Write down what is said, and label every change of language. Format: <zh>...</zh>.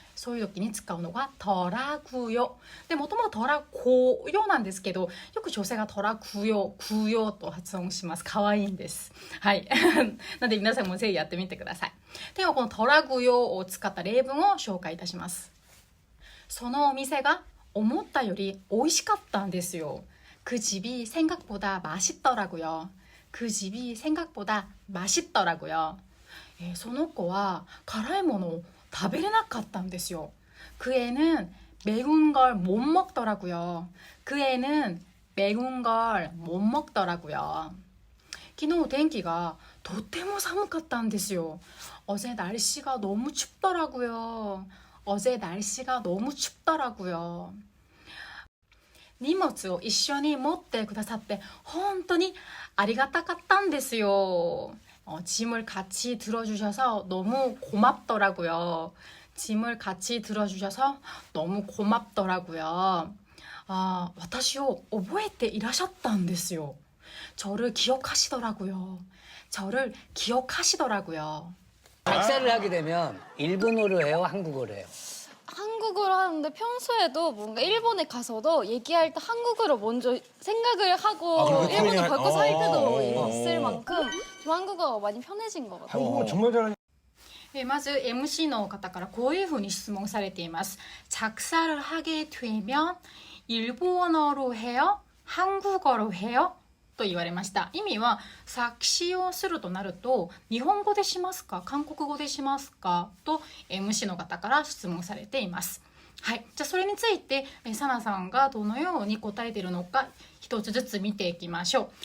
<ja>そういう時に使うのが더라고요で、もともと더라고요なんですけど、よく女性が더라고요と発音します。可愛いんです。はいなので皆さんもぜひやってみてください。ではこの더라고요を使った例文を紹介いたします。そのお店が思ったより美味しかったんですよ。</ja> <ko>그 집이 생각보다 맛있더라고요. 그 집이 생각보다 맛있더라고요.</ko> <ja>その子は辛いものを食べれなかったんですよ。</ja> <ko>그 애는 매운 걸 못 먹더라고요. 그 애는 매운 걸 못 먹더라고요.</ko> <ja>昨日天気がとっても寒かったんですよ。</ja> <ko>어제 날씨가 너무 춥더라고요. 어제 날씨가 너무 춥더라고요.</ko> <ja>荷物を一緒に持ってくださって本当にありがたかったんですよ。</ja> <ko>짐을 같이 들어주셔서 너무 고맙더라고요. 짐을 같이 들어주셔서 너무 고맙더라고요.</ko> <ja>私を覚えていらっしゃったんですよ。</ja> <ko>저를 기억하시더라고요. 저를 기억하시더라고요. 작사를 하게 되면 일본어로 해요, 한국어로 해요? 한국어로 하는데 평소에도 뭔가 일본에 가서도 얘기할 때 한국어로 먼저 생각을 하고 그렇게 일본어 표현이 바꿔서 할 때도 어. 있을 만큼 좀 한국어가 많이 편해진 것 같아요. 한국어 정말 잘하는</ko> <ja>まず MC の方からこういうふうに質問されています。</ja> <ko>작사를 하게 되면 일본어로 해요? 한국어로 해요?</ko> <ja>と言われました。意味は作詞をするとなると日本語でしますか韓国語でしますかと MC の方から質問されています。はい、じゃあそれについてサナさんがどのように答えているのか一つずつ見ていきましょう。</ja>